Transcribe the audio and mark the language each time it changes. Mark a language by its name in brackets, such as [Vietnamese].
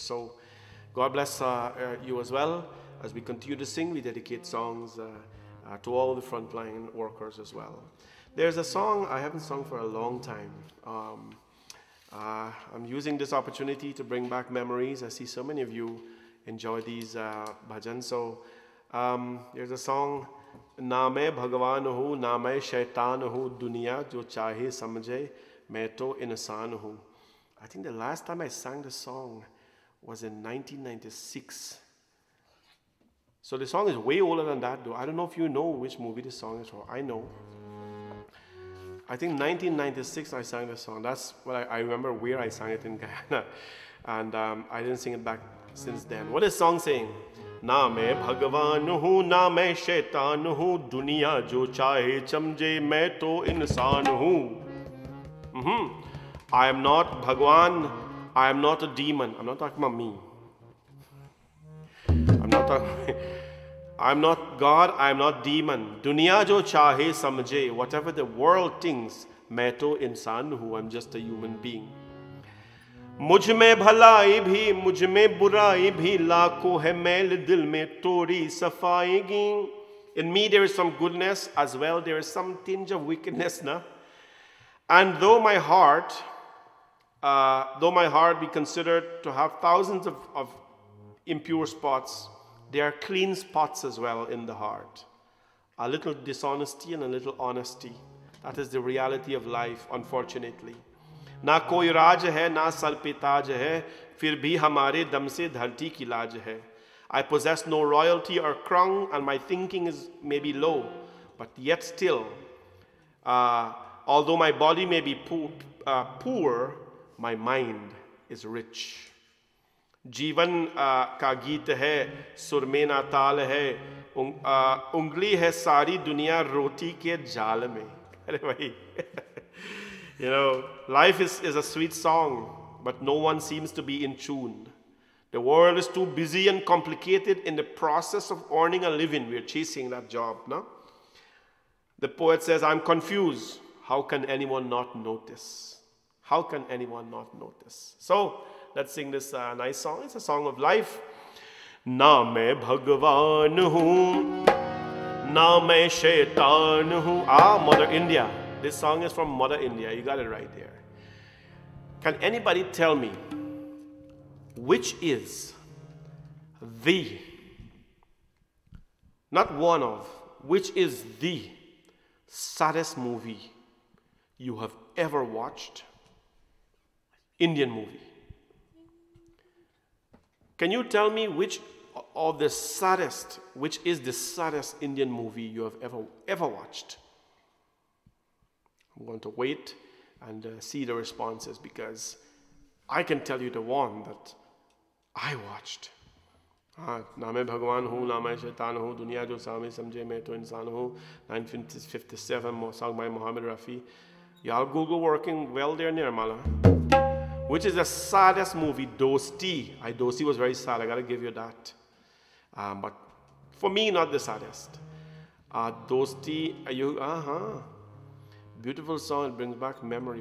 [English] So God bless you as well. As we continue to sing, we dedicate songs to all the frontline workers as well. There's a song I haven't sung for a long time. I'm using this opportunity to bring back memories. I see so many of you enjoy these bhajans. So there's a song, [Hindi] ना मैं भगवान हूँ ना मैं शैतान हूँ दुनिया जो चाहे समझे मैं तो इंसान हूँ. [English] I think the last time I sang the song was in 1996. So the song is way older than that though. I don't know if you know which movie this song is from. I know. I think 1996 I sang the song. That's what I remember where I sang it in Guyana. And I didn't sing it back since then. What is the song saying? [Hindi] ना मैं भगवान हूँ ना मैं शैतान हूँ दुनिया जो चाहे समझे मैं तो इंसान हूँ. [English] I am not Bhagwan. I am not a demon. I'm not talking about me. I'm not God. I am not demon. [Hindi] Dunya jo chahe samjhe. [English] Whatever the world thinks, [Hindi] मैं तो इंसान हूँ. [English] I'm just a human being. [Hindi] मुझ में भलाई भी मुझ में बुराई भी लाखों है मैल दिल में तोड़ी सफाएगी. [English] In me there is some goodness as well. There is some tinge of wickedness, na? And though my heart be considered to have thousands of impure spots, there are clean spots as well in the heart. A little dishonesty and a little honesty. That is the reality of life, unfortunately. [Hindi] ना कोई राज है ना sir पे ताज है फिर भी हमारे दम से धरती की लाज है. [English] I possess no royalty or crown and my thinking is maybe low, but yet still, although my body may be poor, my mind is rich. [Hindi] जीवन का गीत है सुर में ना ताल है उंगली है सारी दुनिया रोटी के जाल में. अरे भाई. [English] You know, life is a sweet song, but no one seems to be in tune. The world is too busy and complicated in the process of earning a living. We're chasing that job, no? The poet says, I'm confused. How can anyone not notice? How can anyone not notice? So, let's sing this nice song. It's a song of life. [Hindi] ना मैं भगवान हूँ, ना मैं शैतान हूँ. [English] Mother India. This song is from Mother India. You got it right there. Can anybody tell me which is the, not one of, which is the saddest movie you have ever watched? Indian movie. Can you tell me which of the saddest, which is the saddest Indian movie you have ever watched? I'm going to wait and see the responses because I can tell you the one that I watched. [Hindi] ना मैं भगवान हूँ ना मैं शैतान हूँ दुनिया जो सामे समझे मैं तो इंसान हूँ. [English] 1957 sung by Muhammad Rafi. Y'all Google working well there, Nirmala. Which is the saddest movie? Dosti. Dosti was very sad. I gotta give you that. But for me, not the saddest. Dosti. Beautiful song. It brings back memory.